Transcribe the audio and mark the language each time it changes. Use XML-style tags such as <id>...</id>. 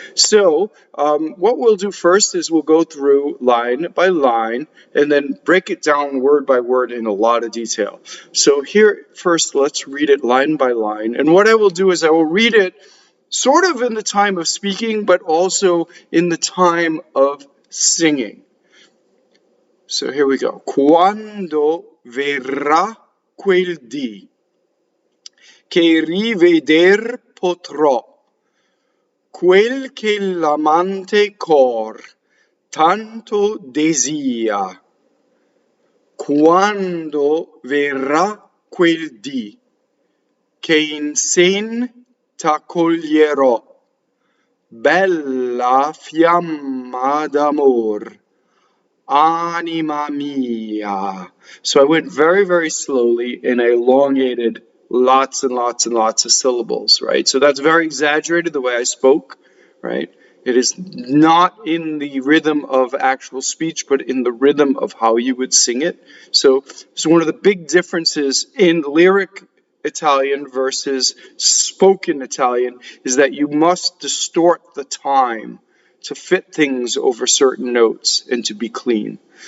<en>So what we'll do first is we'll go through line by line and then break it down word by word in a lot of detail. So here first, let's read it line by line, and what I will do is I will read it sort of in the time of speaking, but also in the time of singing. So here we go.</en> <it>Quando verrà quel dì, che rriveder potrò, quel che l'amante cor tanto desia. Quando verrà quel dì, che in sen t'accoglierò, bella fiamma d'amor, anima mia.</it> <en>So I went very, very slowly and I elongated lots and lots and lots of syllables, right? So that's very exaggerated the way I spoke, right? It is not in the rhythm of actual speech, but in the rhythm of how you would sing it. So one of the big differences in lyric Italian versus spoken Italian is that you must distort the time to fit things over certain notes and to be clean.</en>